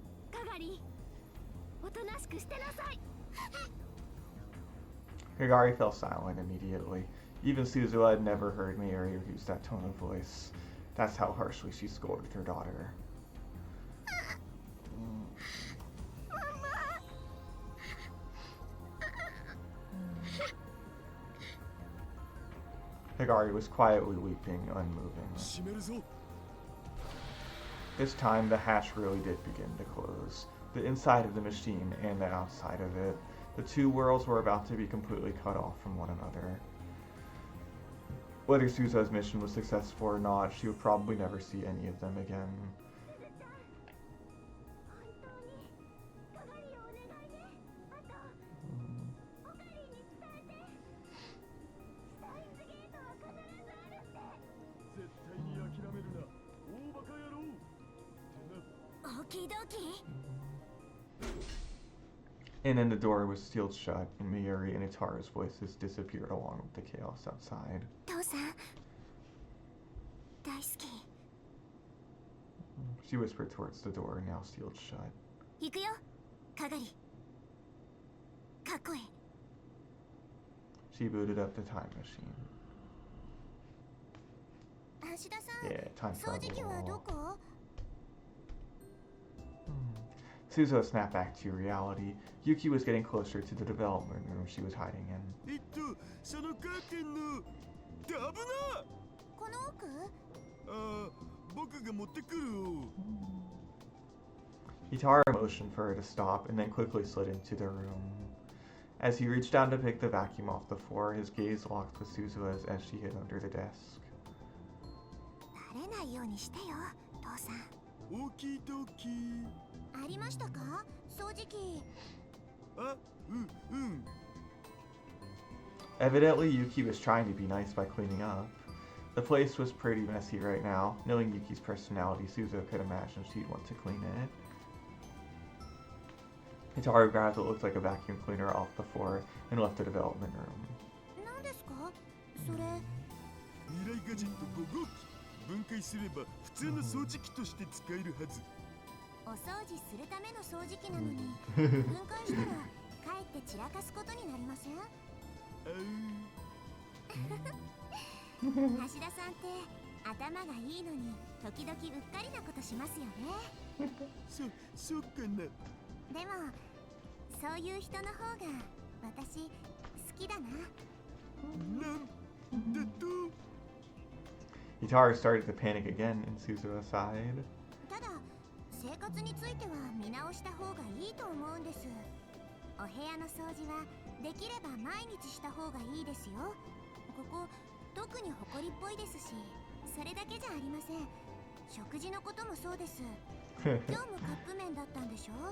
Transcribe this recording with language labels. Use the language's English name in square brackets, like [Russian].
[Japanese] かがり、おとなしくしてなさい。 [English] Kagari fell silent immediately. Even Suzuha had never heard Mayuri use that tone of voice. That's how harshly she scolded her daughter. Kagari was quietly weeping, unmoving. [Japanese] 閉めるぞ。 [English] This time, the hatch really did begin to close. The inside of the machine and the outside of it. The two worlds were about to be completely cut off from one another. Whether Suzuha's mission was successful or not, she would probably never see any of them again. [Japanese] 本当にかがりをお願いね。あとおかりに伝えて。スタインズゲートは必ずあるって。絶対に諦めるな。大バカ野郎。ってな。オキドキ。 [English] And then the door was sealed shut, and Mayuri and Itaru's voices disappeared along with the chaos outside. [Japanese] 父さん、大好き。 [English] She whispered towards the door, now sealed shut. [Japanese] 行くよ、かがり。かっこいい。 [English] She booted up the time machine. [Japanese] 橋田さん、 [English] Yeah, time [Japanese] 掃除機はど [English] travel. [Japanese] こ？ [English] Suzuha snapped back to reality. Yuki was getting closer to the development room she was hiding in. [Japanese] そのカーテンの。危な。この奥？ああ、僕が持ってくるよ。 [English] Itaru motioned for her to stop and then quickly slid into the room. As he reached down to pick the vacuum off the floor, his gaze locked with Suzuha's as she hid under the desk. [Japanese] バレないようにしてよ、父さん。オキドキ。ありましたか？掃除機。あ、うん。 [English] Evidently, Yuki was trying to be nice by cleaning up. The place was pretty messy right now. Knowing Yuki's personality, Suzuha could imagine she'd want to clean it. Rintarou grabbed what looked like a vacuum cleaner off the floor and left the development room. [Japanese] 何ですかそれ。未来ガジェット5号機。分解すれば普通の掃除機として使えるはず。お掃除するための掃除機なのに分解したらかえって散らかすことになりません？橋田さんって頭がいいのに時々うっかりなことしますよね。そうかな。でもそういう人の方が私好きだな。なんだと。 [English] Rintarou started to panic again, and Suzuha sighed. [Japanese] ただ生活については見直した方がいいと思うんです。お部屋の掃除はできれば毎日した方がいいですよ。ここ特に埃っぽいですし、それだけじゃありません。食事のこともそうです。今日もカップ麺だったんでしょ？